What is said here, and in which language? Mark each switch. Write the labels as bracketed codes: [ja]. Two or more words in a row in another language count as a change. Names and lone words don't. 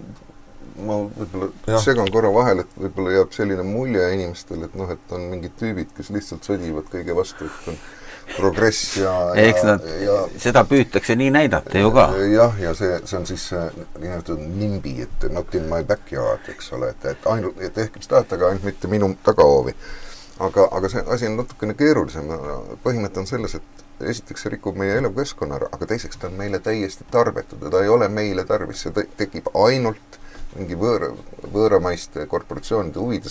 [et] ma võib-olla segan korra vahel, et võib-olla jääb selline mulje inimestele, et on mingid tüübid, kes lihtsalt sõdivad kõige vastu, et on progress ja seda püütakse nii näidata ju ka. Jah, ja see on siis nimetatud nimbi, et [en] not in my backyard, [et] eks ole, et ehk mis tahate, aga ainult mitte minu tagahoovi. Aga see asi on natukene keerulisem. Põhimõte on selles, et esiteks see rikub meie elukeskkonna, aga teiseks ta on meile täiesti tarbetud ja ta ei ole meile tarvis. See tekib ainult mingi võõramaiste korporatsioonide huvides.